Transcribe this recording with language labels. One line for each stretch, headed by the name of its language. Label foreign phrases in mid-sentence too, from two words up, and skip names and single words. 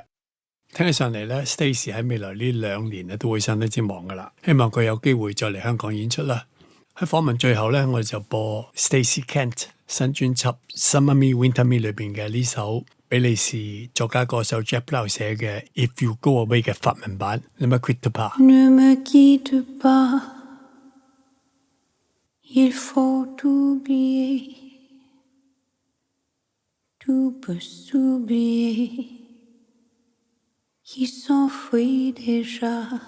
Cantonese: 聽起上嚟咧 ，Stacey 喺未來呢2年咧都會相當之忙噶啦。希望佢有機會再嚟香港演出啦。喺訪問最後咧，我哋就播 Stacey Kent 新專輯 Summer Me Winter Me 裏邊嘅呢首比利時作家歌手 Jack Blau 寫嘅 If You Go Away 嘅法文版 Ne me quitte pas
French: Ne me quitte pas, il faut oublier, tout peut s'oublier, qui s'enfuit déjà.